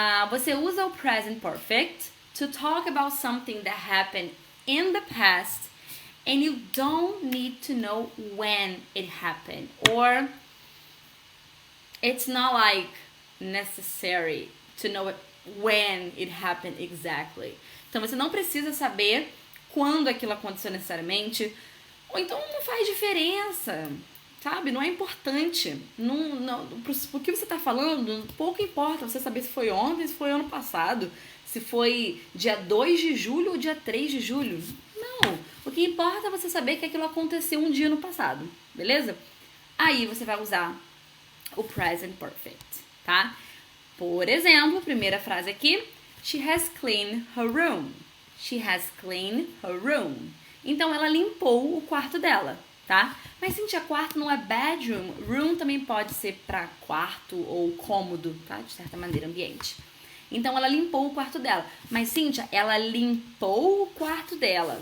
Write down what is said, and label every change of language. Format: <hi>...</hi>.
<pt>Você usa o</pt> <en>Present Perfect to talk about something that happened in the past And you don't need to know when it happened. Or it's not like necessary to know when it happened exactly.</en> <pt>Então você não precisa saber quando aquilo aconteceu necessariamente. Ou então não faz diferença. Sabe? Não é importante. Por que você está falando, pouco importa você saber se foi ontem, se foi ano passado, se foi dia 2 de julho ou dia 3 de julho. Não. O que importa é você saber que aquilo aconteceu um dia no passado. Beleza? Aí você vai usar o present perfect, tá? Por exemplo, primeira frase aqui.</pt> <en>She has cleaned her room. She has cleaned her room.</en> <pt>Então, ela limpou o quarto dela, tá? Mas, Cíntia, quarto não é bedroom. Room também pode ser para quarto ou cômodo, tá? De certa maneira, ambiente. Então, ela limpou o quarto dela. Mas, Cíntia, ela limpou o quarto dela.</pt>